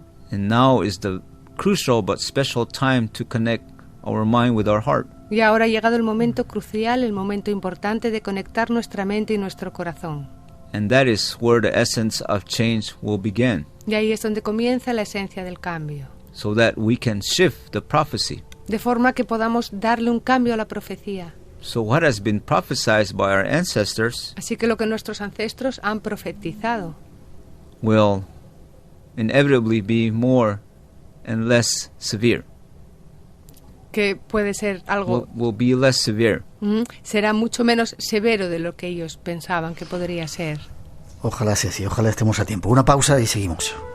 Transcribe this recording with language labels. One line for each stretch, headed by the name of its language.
English: And now is the crucial but special time to connect our mind with our heart.
Spanish: Y ahora ha llegado el momento crucial, el momento importante de conectar nuestra mente y nuestro corazón.
English: And that is where the essence of change will begin,
Spanish: Y ahí es donde comienza la esencia del cambio.
English: so that we can shift the prophecy.
Spanish: De forma que podamos darle un cambio a la profecía.
English: So what has been prophesied by our ancestors
Spanish: Así que lo que nuestros ancestros han profetizado
English: will inevitably be more and less severe.
Spanish: que puede ser algo,
English: Will be less severe.
Spanish: será mucho menos severo de lo que ellos pensaban que podría ser. Ojalá sea así, ojalá estemos a tiempo. Una pausa y seguimos.